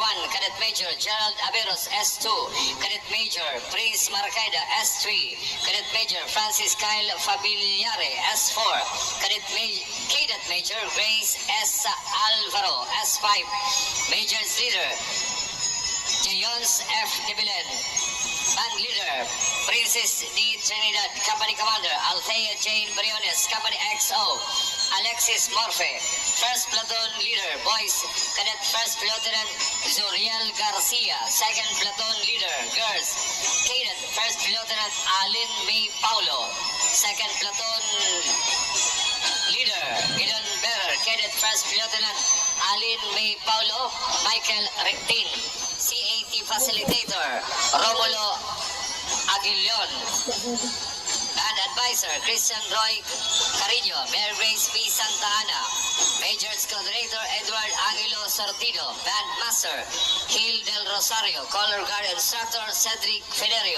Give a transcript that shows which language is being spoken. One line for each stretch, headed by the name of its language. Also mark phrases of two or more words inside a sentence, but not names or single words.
English: Cadet Major Gerald Averos, S2. Cadet Major Prince Marcaida, S3. Cadet Major Francis Kyle Fabiliare, S4. Cadet Major Grace S. Alvaro, S5. Major's Leader Jayons F. Dibilen. Band Leader Princess D. Trinidad. Company Commander Althea Jane Briones. Company XO Alexis Morfe. First Platoon Leader Boys Cadet First Lieutenant Zuriel Garcia. Second Platoon Leader Girls Cadet First Lieutenant Alin May Paulo. Second Platoon Leader Gideon Bearer. Cadet First Lieutenant Alin May Paulo. Michael Rectin. CAT Facilitator Romulo Aguilion. Band Advisor Christian Roy Carino. Mayor Grace P. Santa Ana. Majors Coordinator Edward Angelo Sortido. Band Master Gil Del Rosario. Color Guard Instructor Cedric Federio.